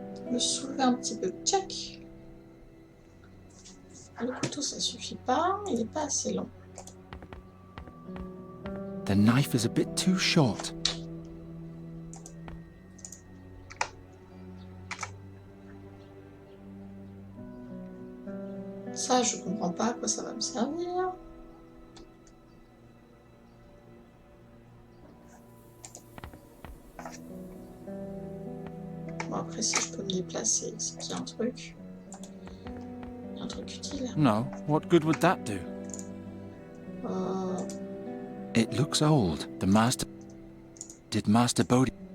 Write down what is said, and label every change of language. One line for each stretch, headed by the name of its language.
French: Me soulever un petit peu. Check. Le couteau, ça suffit pas. Il n'est pas assez long.
English: The knife is a bit too short.
French: Ça, je comprends pas à quoi ça va me servir. Bon, après, si je peux me déplacer, c'est qu'il y a un truc. Il y a un truc utile.
English: No, what good would that do? It looks old. The master... Did Master Bodhi...